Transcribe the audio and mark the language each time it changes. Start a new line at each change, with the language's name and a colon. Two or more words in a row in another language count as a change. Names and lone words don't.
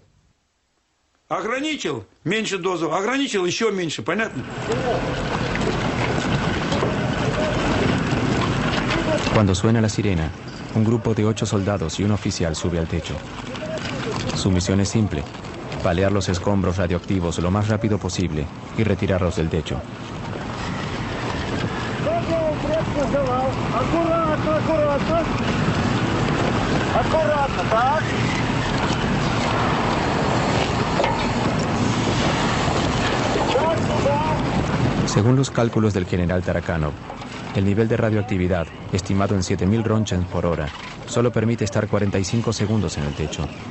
Spanish: Cuando suena la sirena, un grupo de 8 soldados y un oficial sube al techo. Su misión es simple: palear los escombros radioactivos lo más rápido posible y retirarlos del techo.
Russian: Аккуратно, аккуратно. Аккуратно, так.
Spanish: Según los cálculos del general Tarakanov, el nivel de radioactividad, estimado en 7000 Roentgens por hora, solo permite estar 45 segundos en el techo.